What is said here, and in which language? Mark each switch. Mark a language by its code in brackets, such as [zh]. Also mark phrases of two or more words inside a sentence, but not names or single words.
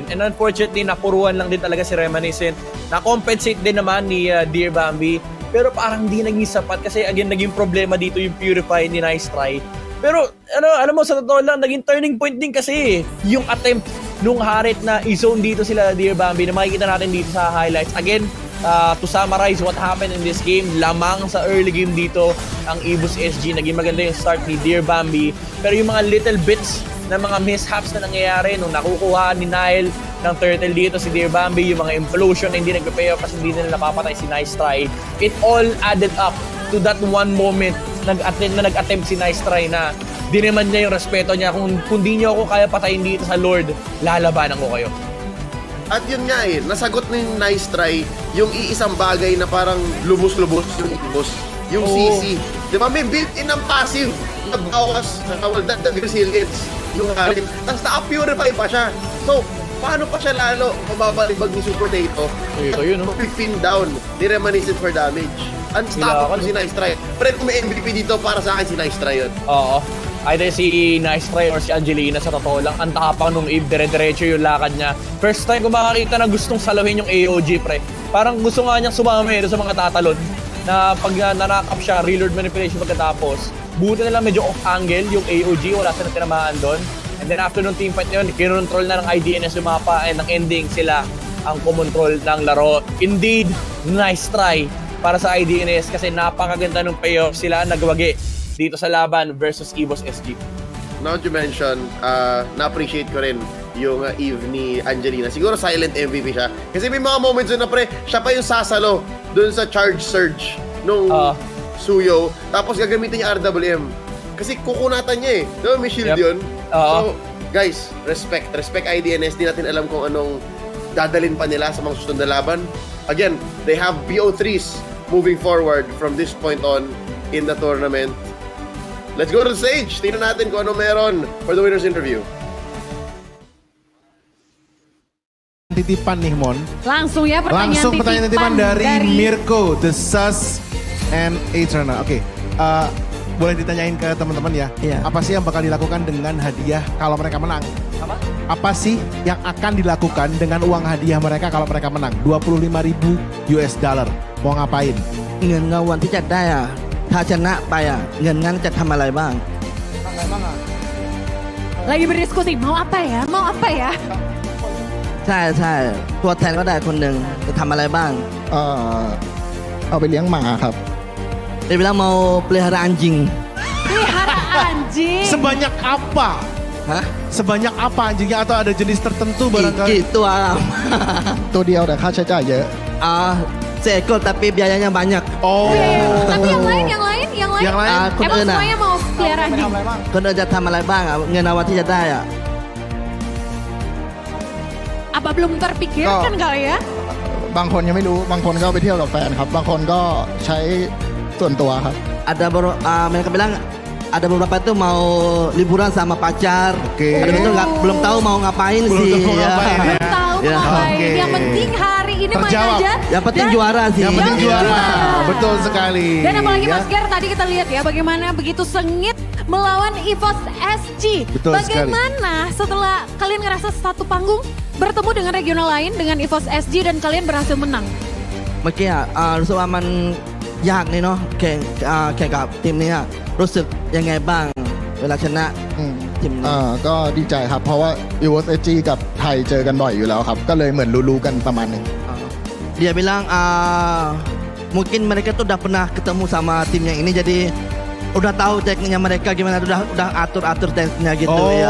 [en] And unfortunately, [tl] napuruan lang din talaga si Reminiscent. Na-compensate din naman ni Dear Bambi. Pero parang di naging sapat kasi again, naging problema dito yung Purify ni Nice Try. Pero alam mo, sa totoo lang, naging [en] turning point [tl] din kasi yung attempt nung Harit na i-zone dito sila Dear Bambi na makikita natin dito sa highlights. [en] Again, to summarize what happened in this game, [tl] lamang sa [en] early game [tl] dito ang EVOS SG. Naging maganda yung start ni Dear Bambi. Pero yung mga [en] little bits [tl] na mga mishaps na nangyayari nung nakukuha ni Nile ng turtle dito si Dear Bambi, yung mga implosion na hindi nagpe-payoff kasi hindi nila napapatay si Nice Try, [en] it all added up to that one moment [tl] nag-attempt si Nice Try na diniman niya yung respeto niya. Kung di niyo ako kaya patayin dito sa Lord, lalabanan ko kayo. At yun nga eh, nasagot ni Nice Try yung iisang bagay na parang lubos-lubos yung EVOS, yung CC. Di ba? May built-in ng passive na bawas, [en] the resilience, [tl] yung Harit. Tapos naka-purify pa siya. So, paano pa siya lalo mababalibag ni Super Tato? Ito yun, no? 15 down, ni Reminiscent [en] for damage. [tl] Unstoppable si Nice Try. Pero kung may MVP dito, para sa akin si Nice Try yun. Oo. Either si Nice Try or si Angelina, sa totoo lang, ang tapang nung Eve, dire-diretso yung lakad niya. [en] First time [tl] ko makakita na gustong salahin yung AOG, pre. Parang gusto nga niyang sumami sa mga tatalon na pag na-knock-up siya, [en] reload manipulation [tl] pagkatapos. Buti na lang medyo off-angle yung AOG, wala silang tinamaan doon. [en] And then after [tl] nung teamfight yun, kinontrol na ng IDNS yung mapa and ang ending sila ang kumontrol ng laro. Indeed, Nice Try para sa IDNS kasi napakaganda ng payoff sila nagwagi dito sa laban versus EVOS SG. [en] Now that you mention, [tl] na-appreciate ko rin yung Eve ni Angelina. Siguro [en] silent MVP [tl] siya. Kasi may mga moments doon na pre, siya pa yung sasalo doon sa charge surge nung Suyo. Tapos gagamitin niya RWM. Kasi kukunatan niya eh. Diba may shield yun? [en] So, guys, respect IDNS. [tl] Di natin alam kung anong dadalin pa nila sa mga susunod na laban. [en] Again, they have BO3s moving forward from this point on in the tournament. Let's go to the stage. [tl] Tingnan natin kung ano meron [en] for the winner's interview. [id] Titipan nih Mon. Langsung ya pertanyaan titipan dari Mirko, The Sus and Eterna. Oke. Boleh ditanyain ke teman-teman ya. Apa sih yang bakal dilakukan dengan hadiah kalau mereka menang? Apa sih yang akan dilakukan dengan uang hadiah mereka kalau mereka menang? 25.000 [en] US dollar. [id] Mau ngapain? [th] เงินรางวัลที่จะได้อ่ะถ้าชนะไปอ่ะเงินนั้นจะทำอะไรบ้าง [id] Lagi berdiskusi mau apa ya? Mau apa ya? [th] ใช่ตัวแทนก็ได้คนหนึ่งจะทำอะไรบ้างเอาไปเลี้ยงหมาครับ [id] dia bilang mau pelihara anjing. Pelihara anjing. Sebanyak apa? Hah? Sebanyak apa anjingnya atau ada jenis tertentu barangkali? Itu [th] ตัวเดียวแต่ค่าใช้จ่ายเยอะ [id] seekor tapi biayanya banyak. Oh. Tapi yang lain [th] คน [id] emang [th] อื่น [id] semuanya mau pelihara anjing? [th] คนอื่นจะทำอะไรบ้างอ่ะเงินรางวัลที่จะได้อ่ะ [id] Apa belum terpikirkan kali ya? [th] บางคนยังไม่รู้บางคนก็ไปเที่ยวกับแฟนครับบางคนก็ใช้ส่วนตัวครับ [id] mereka bilang ada beberapa itu mau liburan sama pacar. Ada itu belum tahu mau ngapain sih. Belum tahu mau ngapain. Yang penting hari ini main aja. Yang penting juara sih. Yang penting juara. Betul sekali. Dan apalagi Mas Ger tadi kita lihat ya bagaimana begitu sengit melawan EVOS SG. Betul bagaimana setelah kalian ngerasa satu panggung bertemu dengan regional lain dengan EVOS SG dan kalian berhasil menang? [th] เมื่อกี้รู้สึกว่ามันยากนี่เนาะแข่งกับทีมนี้รู้สึกยังไงบ้างเวลาชนะทีมนี้ ก็ดีใจครับเพราะว่า EVOS SG กับไทยเจอกันบ่อยอยู่แล้วครับก็เลยเหมือนรู้ๆกันประมาณนึง [id] dia bilang mungkin mereka tuh udah pernah ketemu sama tim yang ini jadi udah tahu tekniknya mereka gimana udah atur tekniknya gitu ya.